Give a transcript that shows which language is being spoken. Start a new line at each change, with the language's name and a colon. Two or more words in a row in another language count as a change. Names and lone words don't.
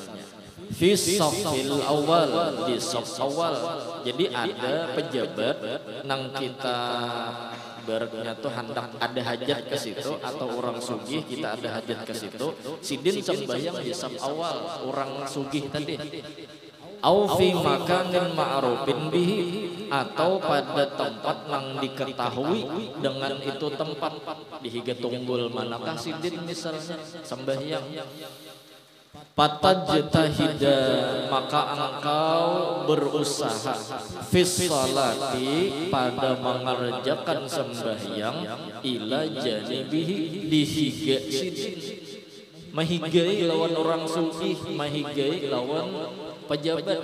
Arabic: في الصف الأول,
Banjar: di saf awal. Jadi ada pejabat nang kita ibaratnya tuh hendak ada hajat ke situ, atau orang sugih kita ada hajat ke situ, sidin sembahyang di saf awal orang sugih tadi.
Arabic: أو في مكان معروف به,
Banjar: atau pada tempat yang diketahui dengan itu tempat, di higa tunggul manakah sidin misalnya sembahyang. Fatajtahida, maka engkau berusaha
Arabic: في الصلاة,
Banjar: pada mengerjakan sembahyang,
Arabic: إلى جانبه,
Banjar: dihiga sidin, mahigai lawan orang sugih, mahigai lawan pejabat.